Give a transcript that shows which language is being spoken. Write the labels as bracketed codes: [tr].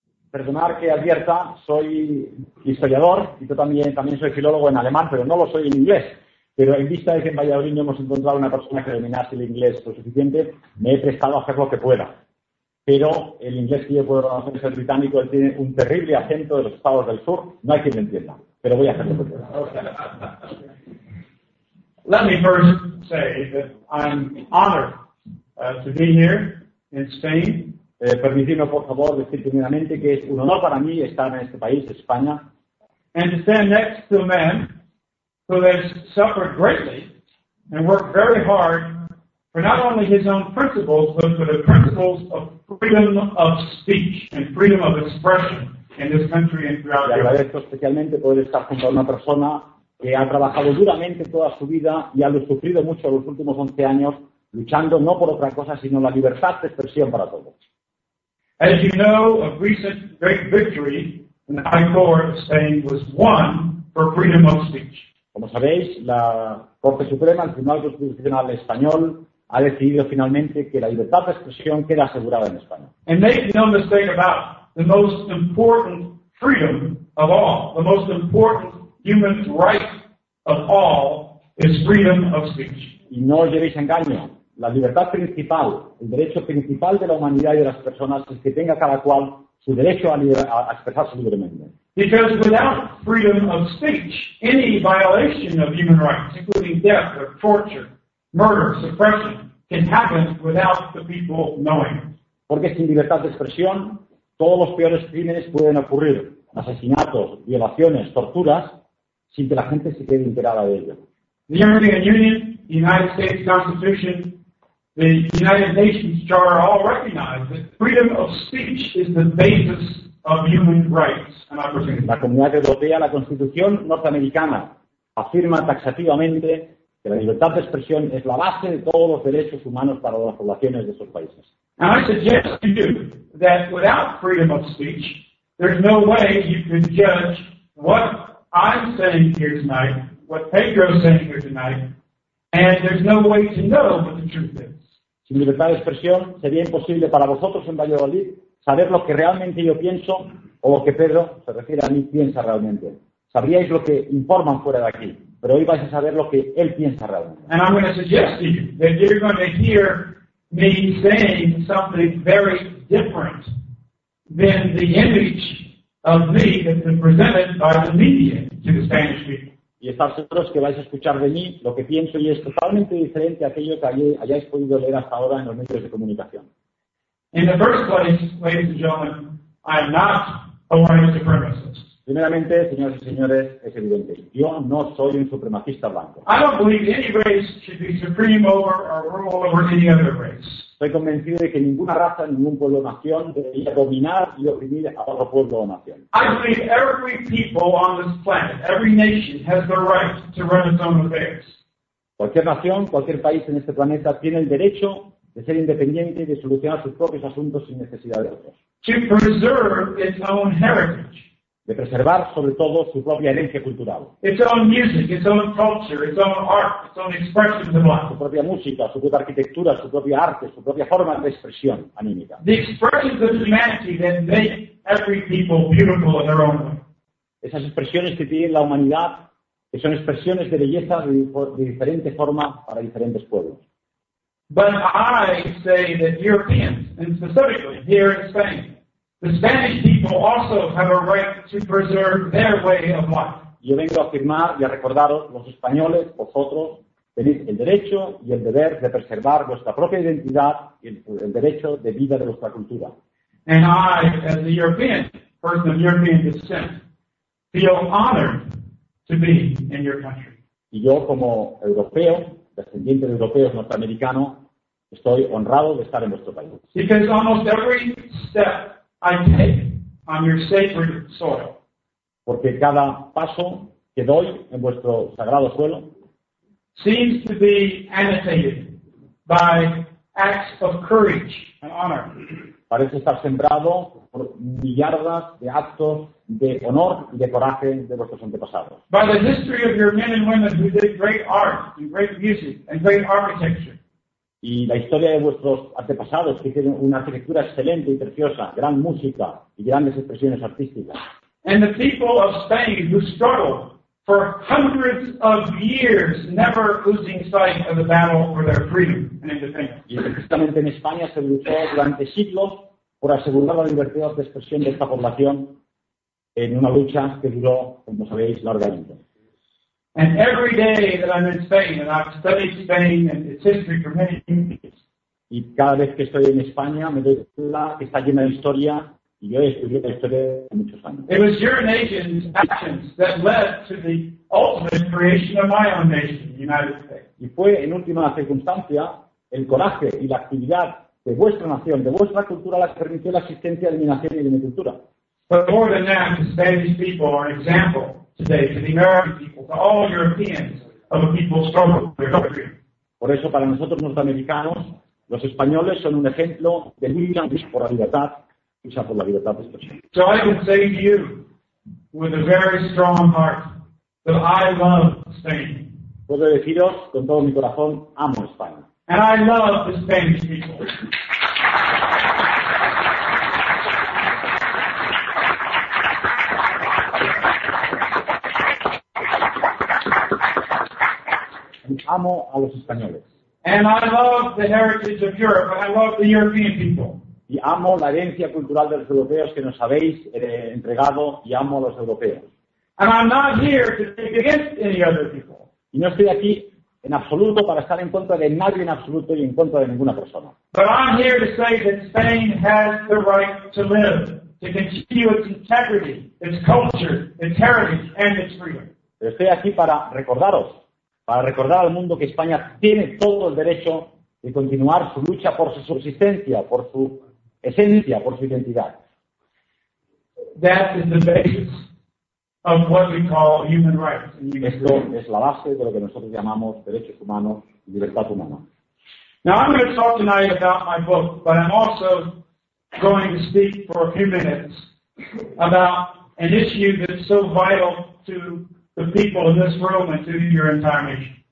[es] Perdonad que advierta, soy historiador y yo también soy filólogo en alemán, pero no lo soy en inglés. Pero en vista de que en Valladolid no hemos encontrado una persona que dominase el inglés lo suficiente, me he prestado a hacer lo que pueda. Pero el inglés que yo puedo reconocer es el británico, él tiene un terrible acento de los estados del sur, no hay quien lo entienda. Pero voy a hacer lo que pueda. [en] Let me first say that I'm honored to be here in Spain. [es] Permitidme, por favor, decir primeramente que es un honor para mí estar en este país, España. [en] And to stand next to a man who has suffered greatly and worked very hard for not only his own principles, but for the principles of freedom of speech and freedom of expression in this country and throughout Europe. [es] Y agradezco especialmente poder estar junto a una persona que ha trabajado duramente toda su vida y ha sufrido mucho los últimos 11 años luchando no por otra cosa, sino la libertad de expresión para todos. [en] As you know, a recent great victory in the High Court of Spain was won for freedom of speech. [es] Como sabéis, la Corte Suprema, el Tribunal Constitucional Español, ha decidido finalmente que la libertad de expresión queda asegurada en España. [en] And make no mistake about the most important freedom of all, the most important human right of all, is freedom of speech. [es] Y no os llevéis engaño. La libertad principal, el derecho principal de la humanidad y de las personas es que tenga cada cual su derecho a expresarse libremente. [en] Because without freedom of speech, any violation of human rights, including death or torture, murder, suppression, can happen without the people knowing. [es] Porque sin libertad de expresión, todos los peores crímenes pueden ocurrir, asesinatos, violaciones, torturas, sin que la gente se quede enterada de ello. [en] The European Union, the United States Constitution, the United Nations Charter all recognize that freedom of speech is the basis of human rights and opportunities. [es] La Comunidad Europea, la Constitución norteamericana, afirma taxativamente que la libertad de expresión es la base de todos los derechos humanos para las poblaciones de esos países. [en] And I suggest to you that without freedom of speech, there's no way you can judge what I'm saying here tonight, what Pedro's saying here tonight, and there's no way to know what the truth is. [es] Sin libertad de expresión, sería imposible para vosotros en Valladolid saber lo que realmente yo pienso o lo que Pedro, se refiere a mí, piensa realmente. Sabríais lo que informan fuera de aquí, pero hoy vais a saber lo que él piensa realmente. [en] And I'm going to suggest to you that you're going to hear me saying something very different than the image of me that's been presented by the media to the Spanish people. [es] Y estar seguros que vais a escuchar de mí lo que pienso y es totalmente diferente a aquello que hayáis podido leer hasta ahora en los medios de comunicación. [en] In the first place, ladies and gentlemen, I am not a white supremacist. [es] Primeramente, señores y señores, es evidente, yo no soy un supremacista blanco. [en] I don't believe any race should be supreme over or rule over any other race. [es] Estoy convencido de que ninguna raza, ningún pueblo o nación debería dominar y oprimir a otro pueblo o nación. [en] I believe every people on this planet, every nation has the right to run its own affairs. [es] Cualquier nación, cualquier país en este planeta tiene el derecho de ser independiente y de solucionar sus propios asuntos sin necesidad de otros. [en] To preserve its own heritage. [es] De preservar, sobre todo, su propia herencia cultural. [en] Its own music, its own culture, its own art, its own expression of life. [es] Su propia música, su propia arquitectura, su propia arte, su propia forma de expresión anímica. [en] The expressions of humanity that make every people beautiful in their own way. [es] Esas expresiones que tiene la humanidad, que son expresiones de belleza de diferente forma para diferentes pueblos. [en] But I say that Europeans, and specifically here in Spain, the Spanish people also have a right to preserve their way of life. [es] Yo vengo a afirmar y a recordaros, los españoles, vosotros, tenéis el derecho y el deber de preservar vuestra propia identidad y el derecho de vida de vuestra cultura. [en] And I, as a European, person of European descent, feel honored to be in your country. [es] Y yo como europeo, descendiente de europeos norteamericanos, estoy honrado de estar en vuestro país. [en] Because almost every step I take on your sacred soil. [es] Porque cada paso que doy en vuestro sagrado suelo [en] seems to be annotated by acts of courage and honor. [es] Parece estar sembrado por millardas de actos de honor y de coraje de vuestros antepasados. [en] By the history of your men and women who did great art and great music and great architecture. [es] Y la historia de vuestros antepasados que hicieron una arquitectura excelente y preciosa, gran música y grandes expresiones artísticas. [en] And the people of Spain who struggled for hundreds of years, never losing sight of the battle for their freedom and independence. [es] Y precisamente en España se luchó durante siglos por asegurar la libertad de expresión de esta población en una lucha que duró, como sabéis, largamente. [en] And every day that I'm in Spain, and I've studied Spain and its history for many years. [es] Y cada vez que estoy en España me doy cuenta que está llena de historia. Yo he estudiado historia por muchos años. [en] It was your nation's actions that led to the ultimate creation of my own nation, the United States. [es] Y fue en última circunstancia el coraje y la actividad de vuestra nación, de vuestra cultura, la que permitió la existencia de mi nación y de mi cultura. [en] But more than that, the Spanish people are an example today to the American people, to all Europeans, of a people's struggle for their country. [es] Por eso, para nosotros norteamericanos, los españoles son un ejemplo de lucha por la libertad. Por la libertad de expresión. [en] So I can say to you, with a very strong heart, that I love Spain. [es] Puedo deciros con todo mi corazón, amo España. [en] And I love the Spanish people. [es] Y amo a los españoles. [en] And I love the heritage of Europe, and I love the European people. [es] Y amo la herencia cultural de los europeos que nos habéis entregado y amo a los europeos. [en] And I'm not here to speak against any other people. [es] Y no estoy aquí en absoluto para estar en contra de nadie en absoluto y en contra de ninguna persona. [en] But I'm here to say that Spain has the right to live, to continue its integrity, its culture, its heritage, and its freedom. [es] Pero estoy aquí para recordaros, para recordar al mundo que España tiene todo el derecho de continuar su lucha por su subsistencia, por su esencia, por su identidad. [en] That is the basis of what we call human rights. [es] Esto es la base de lo que nosotros llamamos derechos humanos y libertad humana. [en] Now I'm going to talk tonight about my book, but I'm also going to speak for a few minutes about an issue that's so vital to the people in this room and to your entire nation.